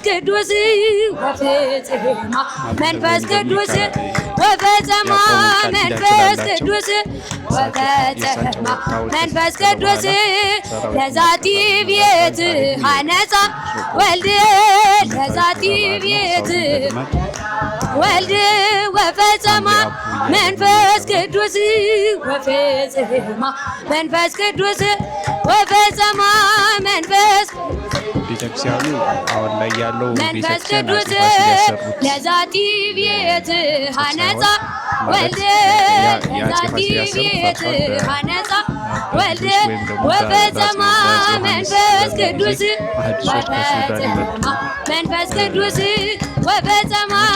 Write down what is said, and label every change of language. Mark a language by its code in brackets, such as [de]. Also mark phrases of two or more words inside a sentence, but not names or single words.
[gez] ቅዱስ ወፈጸማ መንፈስ ቅዱስ ወፈጸማ መንፈስ ቅዱስ ወፈጸማ መንፈስ ቅዱስ ለዛቲ ቤት ሐነጻ ወልድ ለዛቲ ቤት ወልድ ወፈጸማ መንፈስ ቅዱስ ወፈጸማ መንፈስ ቅዱስ ወፈጸማ መንፈስ [am] ቤተክርስቲያኑ አሁን ላይ ያለው [gez] መንፈስ ቅዱስ ለዛቲ ቤት ሐነጻ ወልድ ለዛቲ ቤት ሐነጻ ወልድ ወፈጸማ መንፈስ ቅዱስ ወፈጸማ መንፈስ ቅዱስ ወፈጸማ